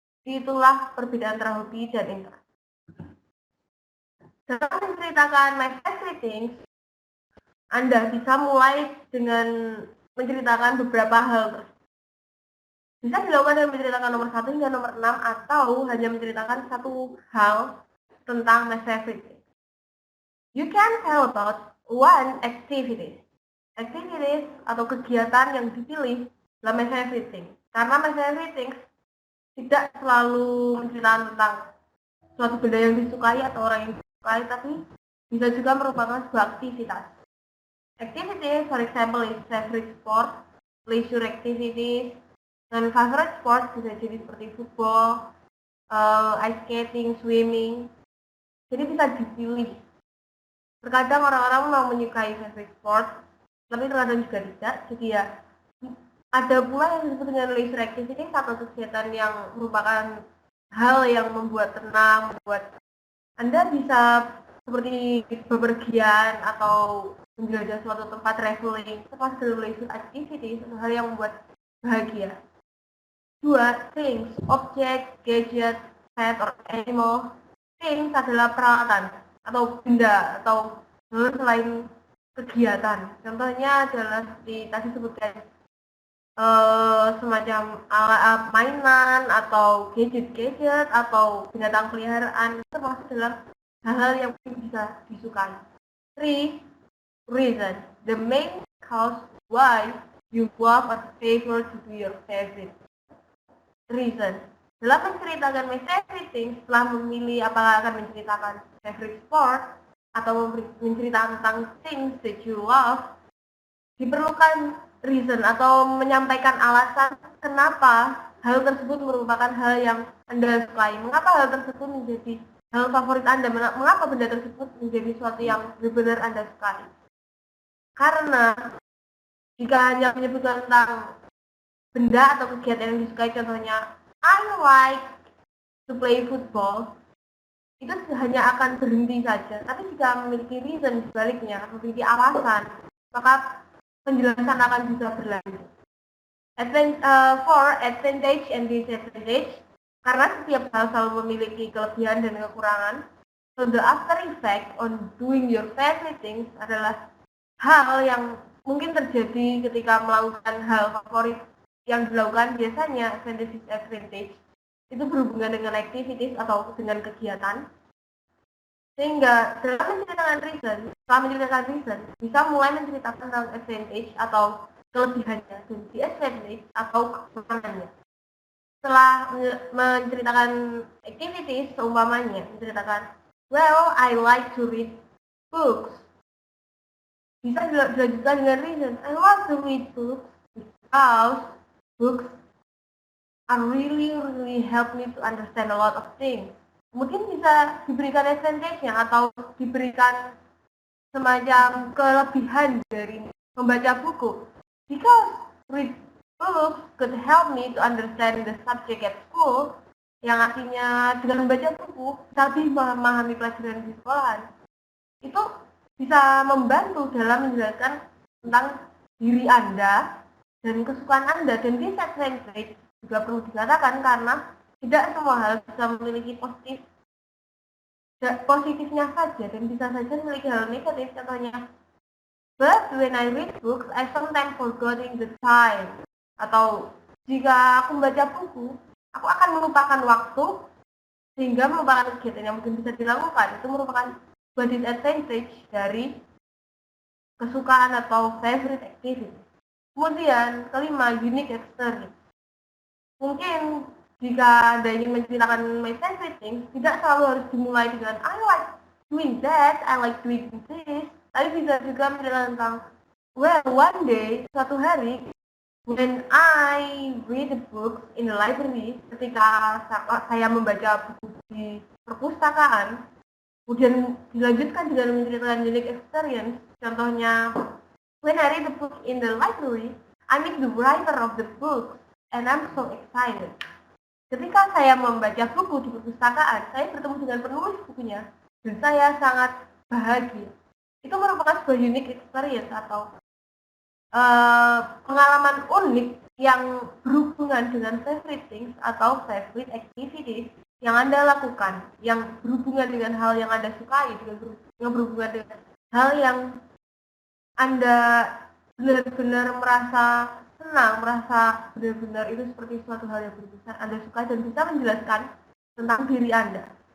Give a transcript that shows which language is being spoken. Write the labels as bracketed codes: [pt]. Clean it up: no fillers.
[id] Itulah perbedaan antara hobi dan interest. Setelah menceritakan my favorite things, Anda bisa mulai dengan menceritakan beberapa hal. Bisa dilakukan dengan menceritakan nomor 1 hingga nomor 6 atau hanya menceritakan satu hal tentang my favorite things. [en] You can tell about one activity. [id] Activities atau kegiatan yang dipilih adalah my favorite things. Karena my favorite things tidak selalu menceritakan tentang suatu benda yang disukai atau orang yang disukai, tapi bisa juga merupakan sebuah aktivitas. [en] Activities, for example, is favorite sport, leisure activities, dan favorite sport [id] bisa jadi seperti [en] football, ice skating, swimming. [id] Jadi bisa dipilih. Terkadang orang-orang mau menyukai favorite sport, tapi terkadang juga tidak. Jadi ya ada pula yang disebut dengan leisure activity atau kegiatan yang merupakan hal yang membuat tenang, membuat Anda bisa seperti bepergian atau menjelajah suatu tempat traveling, termasuk dalam leisure activity, satu hal yang membuat bahagia. [en] 2, things, object, gadget, pet, or animal. [id] Things adalah peralatan atau benda atau hal selain kegiatan. Contohnya adalah seperti tadi sebutkan semacam alat mainan atau gadget atau binatang peliharaan, termasuk dalam hal-hal yang bisa disukai. [en] 3, reason, the main cause why you love or favor to do your favorite. [id] Reason, dalam menceritakan my favorite things, setelah memilih apakah akan menceritakan favorite sport atau menceritakan tentang [en] things that you love, [id] diperlukan reason atau menyampaikan alasan kenapa hal tersebut merupakan hal yang Anda sukai, mengapa hal tersebut menjadi hal favorit Anda, mengapa benda tersebut menjadi sesuatu yang benar-benar Anda sukai. Karena jika hanya menyebutkan tentang benda atau kegiatan yang disukai, contohnya [en] I like to play football, [id] itu hanya akan berhenti saja. Tapi jika memiliki reason sebaliknya, memiliki alasan, maka penjelasan akan bisa berlanjut. [en] 4, advantage and disadvantage. [id] Karena setiap hal selalu memiliki kelebihan dan kekurangan, [en] so the after effect on doing your favorite things [id] adalah hal yang mungkin terjadi ketika melakukan hal favorit yang dilakukan. Biasanya advantage itu berhubungan dengan activities atau dengan kegiatan. Sehingga dalam menceritakan reason, setelah menceritakan reason, bisa mulai menceritakan tentang advantage atau kelebihannya dan disadvantage atau kekurangannya. Setelah menceritakan activities, seumpamanya menceritakan, [en] well, I like to read books. [id] Bisa dilanjutkan dengan [en] reason, I love to read books because books are really help me to understand a lot of things. [id] Mungkin bisa diberikan advantage-nya atau diberikan semacam kelebihan dari membaca buku. [en] Because read books could help me to understand the subject at school, [id] yang artinya dengan membaca buku, lebih memahami pelajaran di sekolah. Itu bisa membantu dalam menjelaskan tentang diri Anda dan kesukaan Anda. Dan disadvantage juga perlu dikatakan karena tidak semua hal bisa memiliki positif positifnya saja dan bisa saja memiliki hal negatif. Contohnya, [en] but when I read books, I sometimes forgetting the time. [id] Atau jika aku membaca buku, aku akan melupakan waktu sehingga melupakan kegiatan yang mungkin bisa dilakukan. Itu merupakan sebuah disadvantage dari kesukaan atau favorite activity. Kemudian kelima, unique experience. Mungkin jika Anda ingin menceritakan my favorite things, tidak selalu harus dimulai dengan [en] I like doing that, I like doing this. [id] Tapi bisa juga menceritakan tentang, [en] well, one day, [id] suatu hari, [en] when I read the books in the library, [id] ketika saya membaca buku di perpustakaan, kemudian dilanjutkan dengan menceritakan unique experience. [en] Contohnya, when I read the book in the library, I meet the writer of the book, and I'm so excited. [id] Ketika saya membaca buku di perpustakaan, saya bertemu dengan penulis bukunya, dan saya sangat bahagia. Itu merupakan sebuah unique experience atau pengalaman unik yang berhubungan dengan favorite things atau favorite activities yang Anda lakukan, yang berhubungan dengan hal yang Anda sukai, yang berhubungan dengan hal yang Anda benar-benar merasa senang, merasa benar-benar itu seperti suatu hal yang Anda suka dan bisa menjelaskan tentang diri Anda.